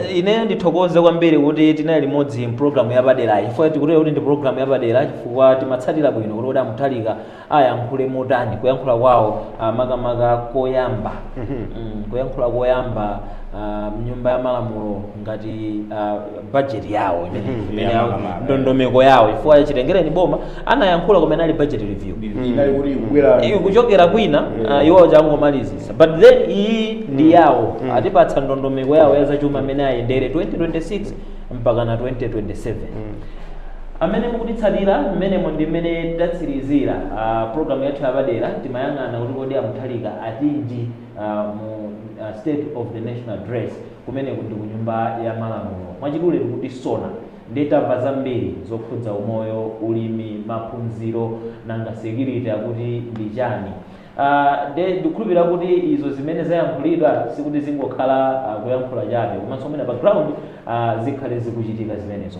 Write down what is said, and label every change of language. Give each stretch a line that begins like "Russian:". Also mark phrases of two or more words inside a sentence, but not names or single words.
Nyanja: Ine ndithokoze kwambiri kuti tinali limodzi program yapadera chifukwa tikutera kuti ndi program yapadera chifukwa timatsatira bwino kuti Muthalika ayankhule motani kuyankhula kwawo makamaka koyamba kuyankhula koyamba mnyumba ya malamulo ngati budget yawo imene ndondomeko yawo chifukwa chitengereni boma anayankhula kumene ali budget review kuchokera kwina iwo changomalizisa but then iyi ndi yawo atipatsa ndondomeko yawo ya zachuma amene ayendere 2026 mpaka na 2027 amene mukutitsatira mmenemo ndi mmene tatsirizira program yathu yapadera timayang'ana kuti kodi Muthalika atinji mu
English: state of the national address
Nyanja: kumene ndi kunyumba ya malamulo mwachidule tikuti sona nditamva zambiri zokhudza umoyo ulimi maphunziro nanga security akuti ndi chani ndikukhulupirira kuti izo zimene zayankhulidwa sikuti zingokhala kuyankhula chabe komanso mwina background zikhale zikuchitika zimenezo.